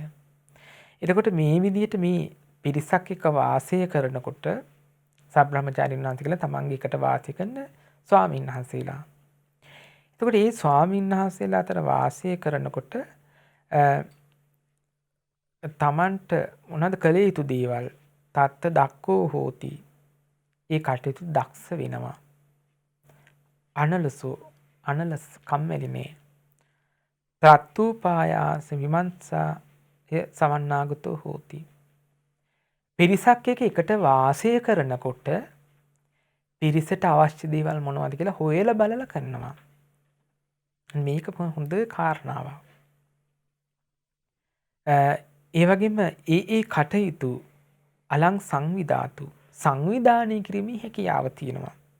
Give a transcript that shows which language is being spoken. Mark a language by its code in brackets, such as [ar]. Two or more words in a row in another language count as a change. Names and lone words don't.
[si] එතකොට මේ විදිහට මේ පිරිසක් එක්ක වාසය කරනකොට සබ්‍රහ්මචාරීන් වහන්සේ කියලා තමන්ගේ එකට වාසය කරන ස්වාමීන් වහන්සේලා. එතකොට මේ ස්වාමීන් වහන්සේලා අතර වාසය කරනකොට තමන්ට මොනවද කළ යුතු දේවල් [pi] තත්ත දක්කෝ හෝති. [si] ඒ කටයුතු දක්ෂ වෙනවා. අනලස් කම්මැලිනේ. [pi] ත්‍රත්තුපායාස විමංශා සමන්නාගතෝ හෝති. [si] පිරිසක් එකට වාසය කරනකොට පිරිසට අවශ්‍ය දේවල් මොනවද කියලා හොයලා බලලා කරනවා. මේක හොඳ කාරණාවක්. ඒ වගේම ඒ කටයුතු [pi] අලං සංවිධාතු [si] සංවිධානය කිරීමේ හැකියාව තියෙනවා.